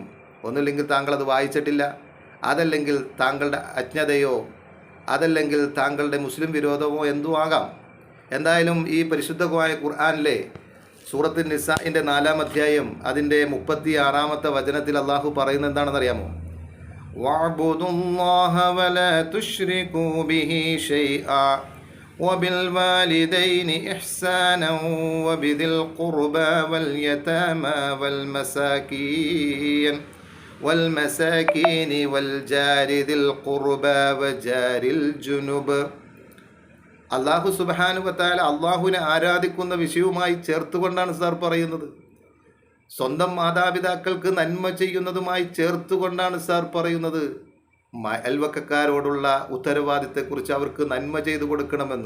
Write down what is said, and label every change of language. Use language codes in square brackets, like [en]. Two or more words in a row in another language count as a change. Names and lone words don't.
[ml] ഒന്നുമില്ലെങ്കിൽ താങ്കളത് വായിച്ചിട്ടില്ല, അതല്ലെങ്കിൽ താങ്കളുടെ അജ്ഞതയോ, അതല്ലെങ്കിൽ താങ്കളുടെ മുസ്ലിം വിരോധമോ എന്തോ ആകാം. എന്തായാലും ഈ പരിശുദ്ധമായ ഖുർആനിലെ സൂറത്തുൻ നിസാഇൻ്റെ 4-ാം അധ്യായം അതിൻ്റെ 36-ാമത്തെ വചനത്തിൽ അള്ളാഹു പറയുന്നത് എന്താണെന്നറിയാമോ? [ar] واعبدوا الله ولا تشركوا به شيئا وبالوالدين إحسانا وبذي القربى واليتامى والمساكين والجار ذي القربى وجار الجنب. الله سبحانه وتعالى [ml] അള്ളാഹുവിനെ ആരാധിക്കുന്ന വിഷയവുമായി ചേർത്തുകൊണ്ടാണ് സാർ പറയുന്നത്. സ്വന്തം മാതാപിതാക്കൾക്ക് നന്മ ചെയ്യുന്നതുമായി ചേർത്തുകൊണ്ടാണ് സാർ പറയുന്നത്. അയൽവക്കക്കാരോടുള്ള ഉത്തരവാദിത്തെക്കുറിച്ച് അവർക്ക് നന്മ ചെയ്തു കൊടുക്കണമെന്ന്.